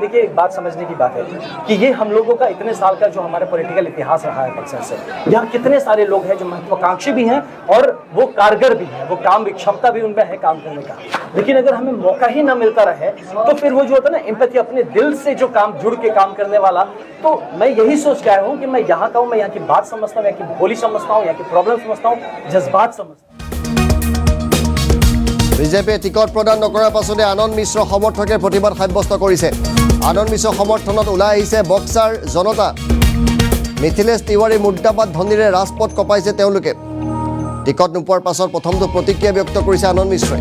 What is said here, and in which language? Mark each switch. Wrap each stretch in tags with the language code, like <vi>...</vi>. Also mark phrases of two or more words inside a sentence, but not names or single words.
<hi>देखिए एक बात समझने की बात है कि ये हम लोगों का इतने साल का जो हमारा पॉलिटिकल इतिहास रहा है बक्सर से, यहाँ कितने सारे लोग हैं जो महत्वाकांक्षी भी हैं और वो कारगर भी हैं, वो काम क्षमता भी उनमें है काम करने का। लेकिन अगर हमें मौका ही ना मिलता रहे तो फिर वो जो होता है ना एम्पैथी, अपने दिल से जो काम जुड़ के काम करने वाला, तो मैं यही सोच के आया हूँ कि मैं यहाँ का हूँ, मैं यहाँ की बात समझता हूँ, यहाँ की बोली समझता हूँ, यहाँ की प्रॉब्लम समझता हूँ, जज्बात समझता हूँ।</hi> <as>বিজেপিয়ে টিকট প্ৰদান নকৰাৰ পাছতে আনন্দ মিশ্ৰ সমৰ্থকে প্ৰতিবাদ সাব্যস্ত কৰিছে। আনন্দ মিশ্ৰ সমৰ্থনত ওলাই আহিছে বক্সাৰ জনতা। মিথিলেশ তিৱাৰী মুৰ্দাবাদ ধ্বনিৰে ৰাজপথ কপাইছে তেওঁলোকে। টিকট নোপোৱাৰ পাছত প্ৰথমটো প্ৰতিক্ৰিয়া ব্যক্ত কৰিছে আনন্দ মিশ্ৰই।</as>